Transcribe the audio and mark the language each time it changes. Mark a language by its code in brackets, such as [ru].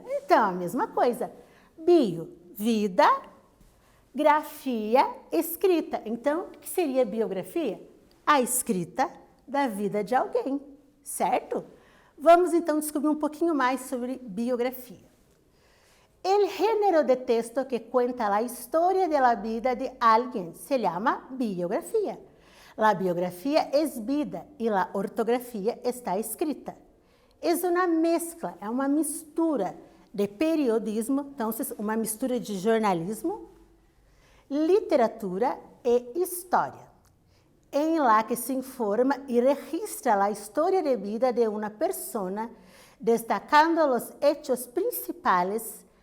[pt] Então, a mesma coisa. Bio, vida, grafia, escrita. Então, o que seria biografia? A escrita da vida de alguém, certo? Vamos então descobrir um pouquinho mais sobre biografia. [es] El género de texto que cuenta la historia de la vida de alguien se llama biografía. La biografía es vida y la ortografía está escrita. Es una mezcla, [pt] é uma mistura de periodismo, então uma mistura de jornalismo, literatura e história, [es] em la que se informa y registra la historia de vida de una persona, destacando los hechos principales.